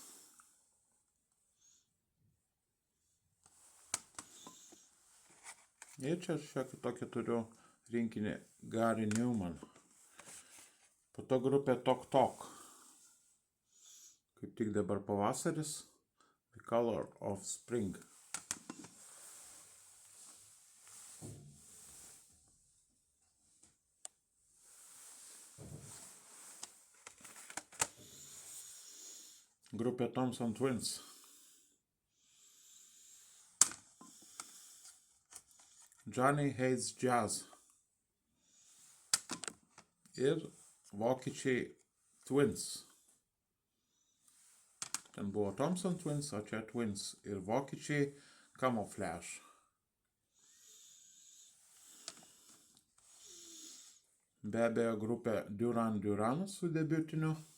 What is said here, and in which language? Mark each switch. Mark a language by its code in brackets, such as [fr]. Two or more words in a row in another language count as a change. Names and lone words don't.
[lt] Ir čia šiokį tokį turiu rinkinį Gary Newman. Po to grupė Tok Tok. Kaip tik dabar pavasaris. The Color of Spring. Grupė Thompson Twins. Johnny Hates Jazz. Ir vokiečiai Twins. Ten buvo Thompson Twins, o čia Twins. Ir vokiečiai Camouflage. Be abejo grupė Duran Duran su debiutiniu.